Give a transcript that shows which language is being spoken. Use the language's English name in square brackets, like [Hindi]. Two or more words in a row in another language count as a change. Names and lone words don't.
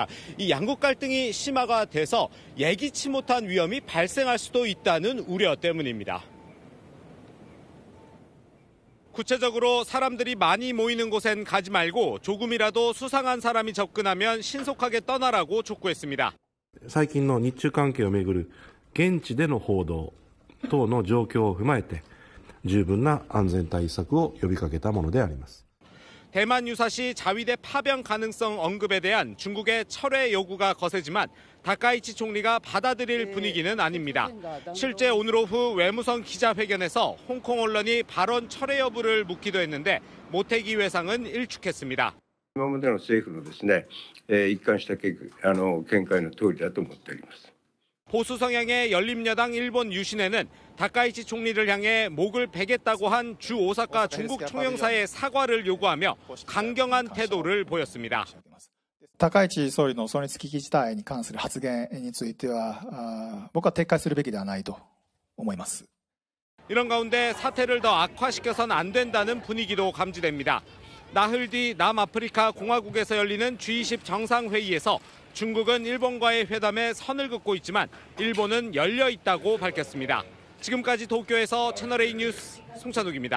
[Korean] 이 양국 갈등이 심화가 돼서 예기치 못한 위험이 발생할 수도 있다는 우려 때문입니다. 구체적으로 사람들이 많이 모이는 곳엔 가지 말고 조금이라도 수상한 사람이 접근하면 신속하게 떠나라고 촉구했습니다. [Japanese] 最近の日中関係をめぐる現地での報道等の状況を踏まえて十分な安全対策を呼びかけたものであります。 [Korean] 대만 유사시 자위대 파병 가능성 언급에 대한 중국의 철회 요구가 거세지만 다카이치 총리가 받아들일 분위기는 아닙니다. 실제 오늘 오후 외무성 기자회견에서 홍콩 언론이 발언 철회 여부를 묻기도 했는데 모태기 외상은 일축했습니다. [Japanese] 今までの政府のですね、一貫した見解の通りだと思っております。 [Korean] 보수 성향의 열린여당 일본 유신회는 다카이치 총리를 향해 목을 베겠다고 한 주 오사카 중국 총영사의 사과를 요구하며 강경한 태도를 보였습니다. [Japanese] 高市総理の存立危機事態に関する発言については、僕は撤回するべきではないと思います。 [Korean] 이런 가운데 사태를 더 악화시켜선 안 된다는 분위기도 감지됩니다. 나흘 뒤 남아프리카 공화국에서 열리는 G20 정상회의에서 중국은 일본과의 회담에 선을 긋고 있지만 일본은 열려 있다고 밝혔습니다. 지금까지 도쿄에서 채널A 뉴스 송찬욱입니다.